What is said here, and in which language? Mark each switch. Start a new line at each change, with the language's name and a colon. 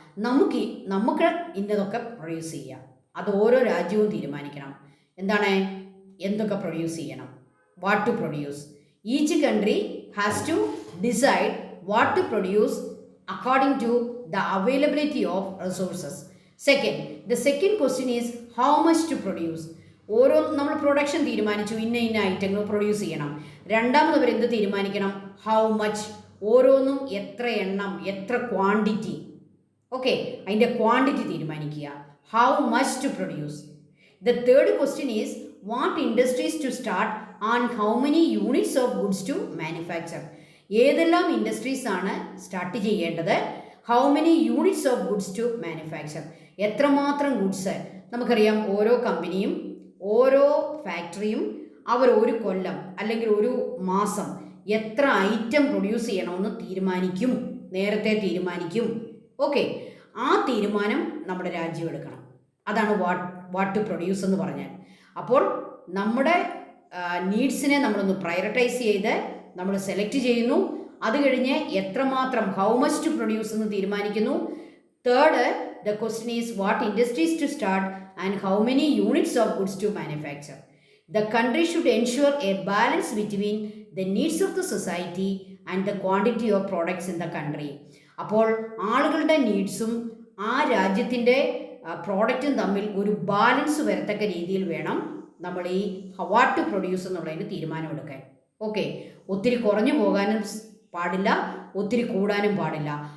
Malayalam: നമുക്ക് ഇന്നതൊക്കെ പ്രൊഡ്യൂസ് ചെയ്യാം. അത് ഓരോ രാജ്യവും തീരുമാനിക്കണം. എന്താണ്, എന്തൊക്കെ പ്രൊഡ്യൂസ് ചെയ്യണം,
English: What to produce. Each country has to decide what to produce according to the availability of resources. Second, the second question is how much to produce.
Malayalam: ഓരോ നമ്മൾ പ്രൊഡക്ഷൻ തീരുമാനിച്ചു, ഇന്ന ഐറ്റങ്ങൾ പ്രൊഡ്യൂസ് ചെയ്യണം. രണ്ടാമത് അവർ എന്ത് തീരുമാനിക്കണം?
English: How much.
Malayalam: ഓരോന്നും എത്ര എണ്ണം, എത്ര ക്വാണ്ടിറ്റി. ഓക്കെ, അതിൻ്റെ ക്വാണ്ടിറ്റി തീരുമാനിക്കുക.
English: How much to produce. The third question is what industries to start and how many units of goods to manufacture.
Malayalam: ഏതെല്ലാം ഇൻഡസ്ട്രീസ് ആണ് സ്റ്റാർട്ട് ചെയ്യേണ്ടത്?
English: How many units of goods to manufacture.
Malayalam: എത്രമാത്രം goods. നമുക്കറിയാം ഓരോ കമ്പനിയും ഓരോ ഫാക്ടറിയും അവർ ഒരു കൊല്ലം അല്ലെങ്കിൽ ഒരു മാസം എത്ര ഐറ്റം പ്രൊഡ്യൂസ് ചെയ്യണമെന്ന് തീരുമാനിക്കും, നേരത്തെ തീരുമാനിക്കും. ഓക്കെ, ആ തീരുമാനം നമ്മുടെ രാജ്യം എടുക്കണം. അതാണ്
English: what to produce
Malayalam: എന്ന് പറഞ്ഞാൽ. അപ്പോൾ നമ്മുടെ നീഡ്സിനെ നമ്മളൊന്ന് പ്രയോറിറ്റൈസ് ചെയ്ത് നമ്മൾ സെലക്ട് ചെയ്യുന്നു. അത് കഴിഞ്ഞ് എത്രമാത്രം,
English: how much to produce
Malayalam: എന്ന് തീരുമാനിക്കുന്നു.
English: Third, the question is what industries to start and how many units of goods to manufacture. The country should ensure a balance between the needs of the society and the quantity of products in the country.
Malayalam: അപ്പോൾ ആളുകളുടെ നീഡ്സും ആ രാജ്യത്തിൻ്റെ പ്രോഡക്റ്റും തമ്മിൽ ഒരു balance വരത്തക്ക രീതിയിൽ വേണം നമ്മൾ ഈ
English: what to produce
Malayalam: എന്നുള്ളതിന് തീരുമാനമെടുക്കാൻ. ഓക്കെ, ഒത്തിരി കുറഞ്ഞു പോകാനും പാടില്ല, ഒത്തിരി കൂടാനും പാടില്ല.